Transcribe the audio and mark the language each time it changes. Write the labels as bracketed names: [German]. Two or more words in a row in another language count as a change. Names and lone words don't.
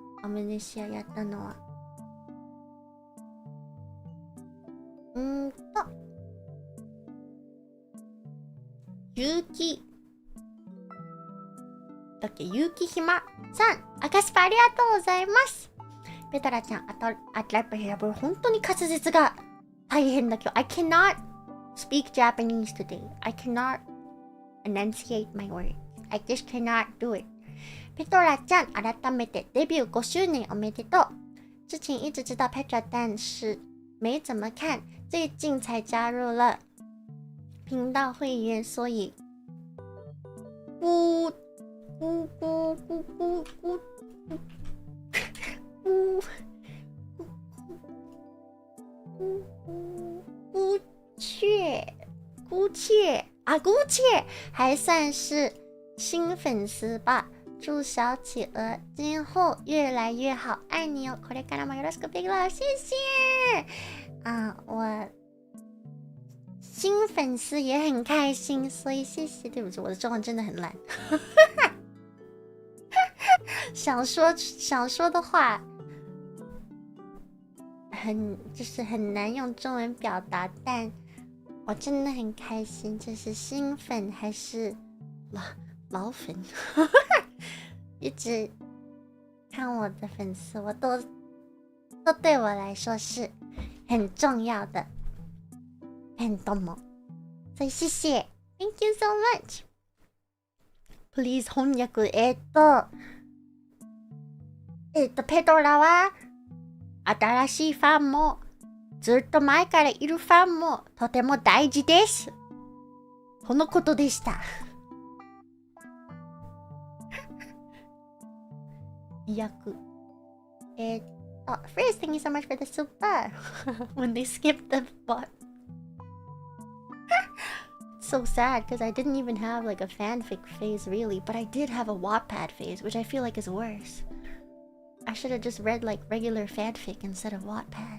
[Japanese] アムネシアやったのは。𝗀𝗁𝗆さん、赤スパありがとうございます。ペトラちゃん、本当に滑舌が大変だ今日。 [English] I cannot speak Japanese today. I cannot enunciate my words. I just cannot do it. [Japanese] ペトラちゃん、改めてデビュー5周年おめでとう。 [Chinese] 之前一直知道 Petra， 但是没怎么看，最近才加入了频道会员，所以姑且还算是新粉丝吧。祝小企鹅今后越来越好，爱你哦！ [Japanese] これからもよろしくビッグラブ， [Chinese] 谢谢。我新粉丝也很开心，所以谢谢。对不起，我的中文真的很烂。想说的话就是很难用中文表达，但我真的很开心。这是新粉还是老粉？一直看我的粉丝，我都对我来说是很重要的，很多么，所以谢谢 ， [English] Thank you so much。 [Chinese] Please 翻訳 [Japanese] ペトラは新しいファンもずっと前からいるファンもとても大事です。このことでした。 [English] 役。First, thank you so much for the super. When they skipped the bot. So sad because I didn't even have like a fanfic phase really, but I did have a Wattpad phase, which I feel like is worse. I should have just read like regular fanfic instead of Wattpad.